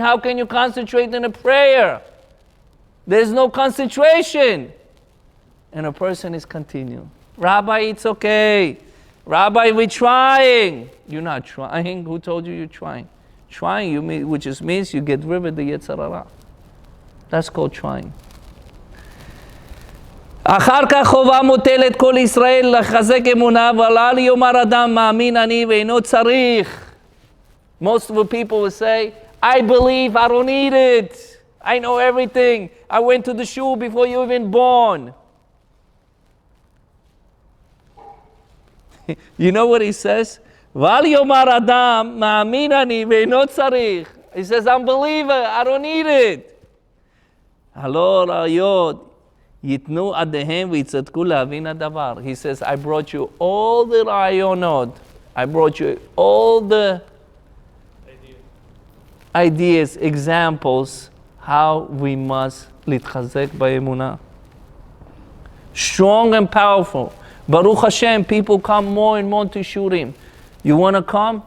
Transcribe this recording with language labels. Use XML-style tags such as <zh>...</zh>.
<en>How can you concentrate in a prayer? There's no concentration. And a person is continuing. Rabbi, it's okay. Rabbi, we're trying. You're not trying. Who told you you're trying? Trying, which just means you get rid of the Yetzer Hara. That's called trying.</en> <he>אחר כך חובה מוטלת כל ישראל לחזק אמונה, אבל יאמר אדם מאמין אני ואינו צריך.</he> <en>Most of the people will say, I believe, I don't need it. I know everything. I went to the shul before you were even born. You know what he says?</en> <he>ואל יאמר אדם מאמין אני ואינו צריך.</he> <en>He says, I'm a believer, I don't need it.</en> <he>הלא ראיות ייתנו עדיהם ויצדקו להבין הדבר.</he> <en>He says, I brought you all the rayonot. I brought you all the ideas, examples, how we must</en> <he>להתחזק באמונה.</he> <en>Strong and powerful. Baruch Hashem, people come more and more to shurim. You want to come?</en>